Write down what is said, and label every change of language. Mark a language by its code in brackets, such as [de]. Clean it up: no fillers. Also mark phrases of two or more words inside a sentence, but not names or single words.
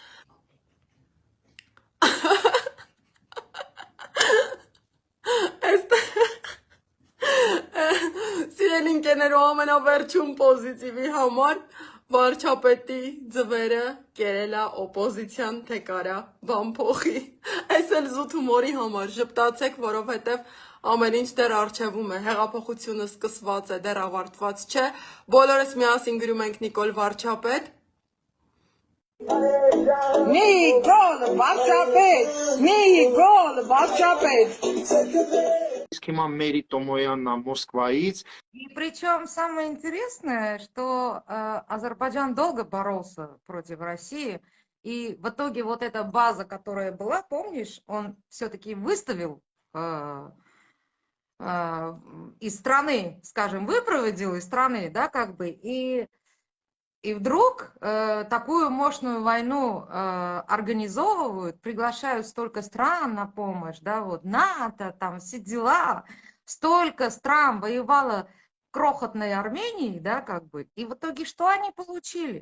[hy] Սիրելի ընկերներու ամենավերջում պոզիտիվի համար Վարչապետի ձվերը կերելա օպոզիցիան թե կարա բան փոխի։ Այս էլ զուտ հումորի համար ժպտացեք, որովհետև ամեն ինչ դեռ առջևում է, հեղափոխությունը սկսված է, դեռ ավարտված չէ։ Բոլորս միասին գրում ենք Նիկոլ Վարչապետ։ Նիկոլ Վարչապետ, Նիկոլ Վարչապետ։ Իսկ հիմա Մերի Տոմոյանն է Մոսկվայից։ [ru] И причем самое интересное, что Азербайджан долго боролся против России, и в итоге вот эта база, которая была, помнишь, он все-таки выставил из страны, скажем, выпроводил из страны, да, как бы, и вдруг такую мощную войну организовывают, приглашают столько стран на помощь, да, вот НАТО, там все дела, столько стран воевало крохотной Армении, да, как бы, и в итоге что они получили?